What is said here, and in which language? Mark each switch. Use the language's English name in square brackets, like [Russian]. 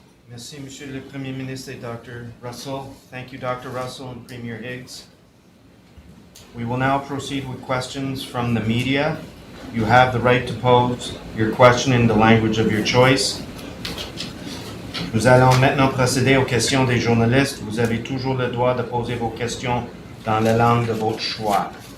[French] Merci, Monsieur le Premier Ministre et Dr. [English] Russell. Thank you, Dr. Russell and Premier Higgs. We will now proceed with questions from the media. You have the right to pose your question in the language of your choice. [French] Nous allons maintenant procéder aux questions des journalistes. Vous avez toujours le droit de poser vos questions dans la langue de votre choix.